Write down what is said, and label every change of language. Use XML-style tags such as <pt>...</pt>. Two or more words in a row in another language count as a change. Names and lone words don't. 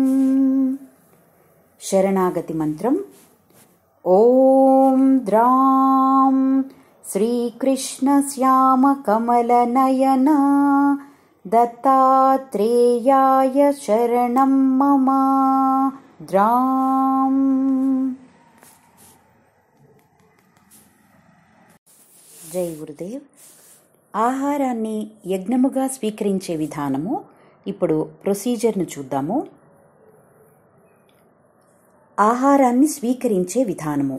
<sa>शरणागति मंत्रम. ॐ द्रां श्रीकृष्ण श्याम कमलनयन दत्तात्रेयाय शरणं मम. द्रां.</sa> <te>జై గురుదేవ్. ఆహారాన్ని యజ్ఞముగా స్వీకరించే విధానము. ఇప్పుడు ప్రొసీజర్ను చూద్దాము. ఆహారాన్ని స్వీకరించే విధానము.</te>